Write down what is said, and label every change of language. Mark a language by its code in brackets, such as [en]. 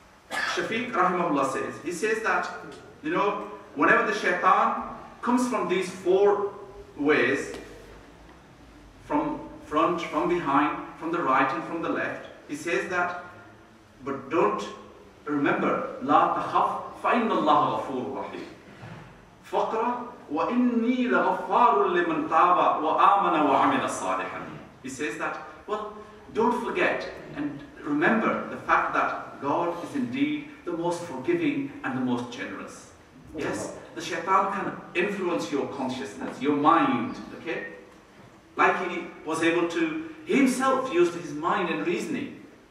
[en] Shafiq Rahimahullah says that, whenever the shaitan comes from these four ways, from front, from behind, from the right and from the left, he says that, but don't remember, لا تخف فإن الله غفور رحيم. [ar] فقرة وإني لغفار لمن تاب وآمن وعمل صالحا. [en] He says that, well, don't forget and remember the fact that God is indeed the most forgiving and the most generous. Yes, the shaitan can influence your consciousness, your mind, okay? Like he was able to, he himself used his mind and reasoning.